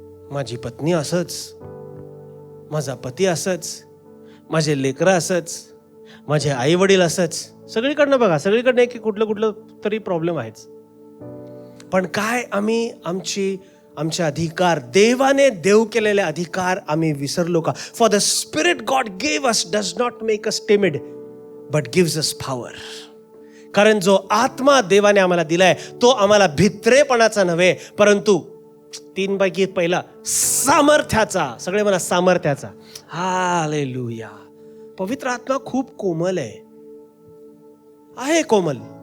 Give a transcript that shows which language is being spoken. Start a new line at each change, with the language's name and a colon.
Marathi: माझी पत्नी असंच, माझा पती असंच, माझे लेकरं असंच, माझे आई वडील असंच. सगळीकडनं बघा, सगळीकडनं एक कुठलं तरी प्रॉब्लेम आहेच. पण काय आम्ही आमचे अधिकार, देवाने देव केलेले अधिकार आम्ही विसरलो का?
English: For the spirit God gave us does not make us timid but gives us power.
Marathi: कारण जो आत्मा देवाने आम्हाला दिलाय तो आम्हाला भित्रेपणाचा नव्हे, परंतु 3 पैकी पहिला सामर्थ्याचा. सगळे म्हणा सामर्थ्याचा. हालेलुया. पवित्र आत्मा खूप कोमल आहे कोमल.